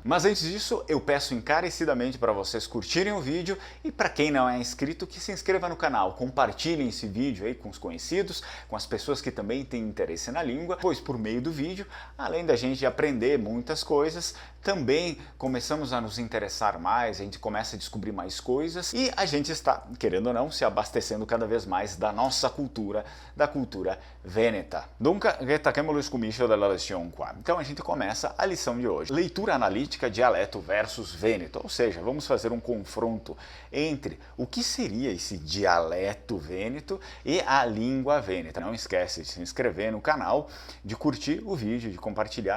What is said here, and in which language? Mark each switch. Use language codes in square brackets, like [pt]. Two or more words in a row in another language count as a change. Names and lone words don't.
[pt] Mas antes disso, eu peço encarecidamente para vocês curtirem o vídeo e para quem não é inscrito, que se inscreva no canal, compartilhem esse vídeo aí com os conhecidos, com as pessoas que também têm interesse na língua, pois por meio do vídeo, além da gente aprender muitas coisas, também começamos a nos interessar mais, a gente começa a descobrir mais coisas e a gente está, querendo ou não, se abastecendo cada vez mais da nossa cultura, da cultura vêneta. [it] Dunque, retaquemos o comicio della lezione qua. [pt] Então a gente começa a lição de hoje. Leitura analítica, dialeto versus vêneto, ou seja, vamos fazer um confronto entre o que seria esse dialeto vêneto e a língua vêneta. Não esquece de se inscrever no canal, de curtir o vídeo, de compartilhar.